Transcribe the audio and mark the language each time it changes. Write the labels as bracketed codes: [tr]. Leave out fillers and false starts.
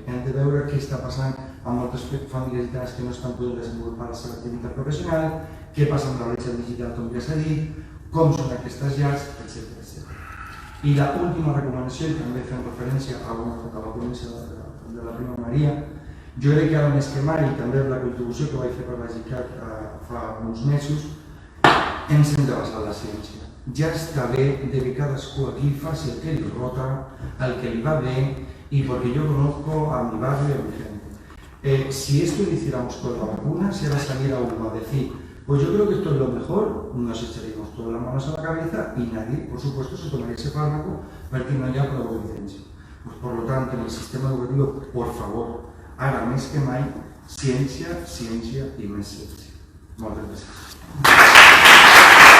[ca] Hem de veure què està passant amb moltes famílies gitanes que no estan podent desenvolupar la seva activitat professional, què passa amb la bretxa digital, com ja s'ha dit, com són aquestes llars, etc. I l'última recomanació, i també fem referència a la ponència de la prima Maria, jo crec que ara més que mai, i també amb la contribució que vaig fer per la GICAT fa uns mesos, ens hem de basar en la ciència. Ja està bé de que cadascú aquí faci el que li rota, el que li va bé, [es] y porque yo conozco a mi barrio y a mi gente. Si esto lo hiciéramos con la vacuna, si ahora saliera uno a decir, pues yo creo que esto es lo mejor, nos echaríamos todas las manos a la cabeza y nadie, por supuesto, se tomaría ese fármaco porque no haya prueba de evidencia. Pues por lo tanto, en el sistema educativo, por favor, [ca] ara més que mai, ciència, ciència i més ciència. Moltes gràcies.